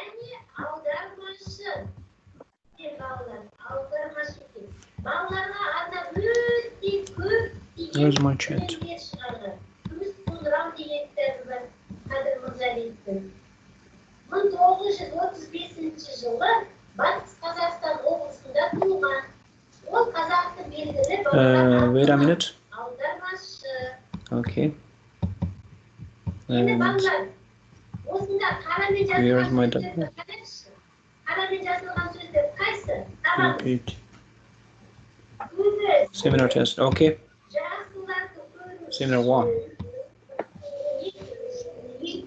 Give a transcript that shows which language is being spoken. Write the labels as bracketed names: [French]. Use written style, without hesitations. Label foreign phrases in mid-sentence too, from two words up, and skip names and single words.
[English] Where's my chat? [Kazakh] 1935 жылы Батыс Қазақстан облысында туылған. Ол қазақтың белгілі [English] wait a minute. [Kazakh] аудармашы. [English] Okay. [Kazakh] Енді балалар, осында қарамен жазылған сөздерді қараңызшы. Қарамен жазылған сөздер қайсы? [English] Repeat. Seminar test. Okay. Seminar 1.